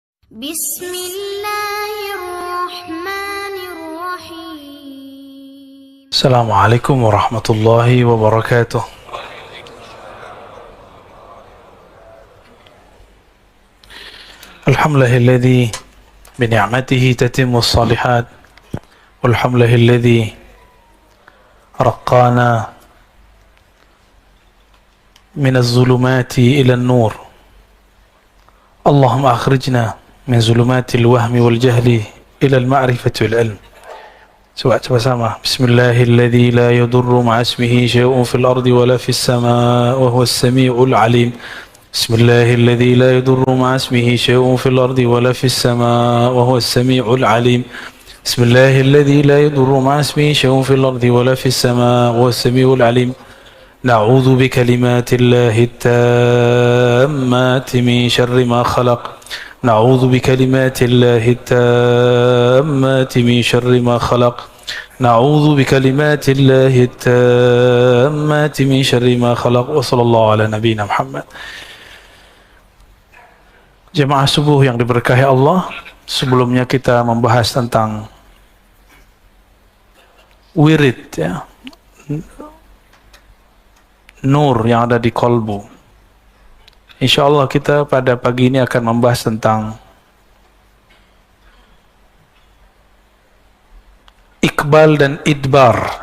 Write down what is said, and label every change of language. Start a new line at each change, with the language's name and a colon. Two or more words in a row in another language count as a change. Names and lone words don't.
Arabic: بسم الله الرحمن الرحيم. السلام عليكم ورحمة الله وبركاته. الحمد لله الذي بنعمته تتم الصالحات. والحمد لله الذي رقانا من الظلمات إلى النور. اللهم أخرجنا من ظلمات الوهم والجهل إلى المعرفة والعلم.
Indonesian: Coba-coba.
Arabic: بسم الله الذي لا يضر مع اسمه شيء في الأرض ولا في السماء وهو السميع العليم. بسم الله الذي لا يضر مع اسمه شيء في الأرض ولا في السماء وهو السميع العليم. بسم الله الذي لا يضر مع اسمه شيء في الأرض ولا في السماء وهو السميع العليم. نعوذ بكلمات الله التامات من شر ما خلق. نعوذ بكلمات الله التامات من شر ما خلق نعوذ بكلمات الله التامات من شر ما خلق وصلى الله على نبينا محمد.
Indonesian: Jemaah subuh yang diberkahi Allah, sebelumnya kita membahas tentang wirid, ya, nur yang ada di kolbu. InsyaAllah kita pada pagi ini akan membahas tentang Iqbal dan Idbar.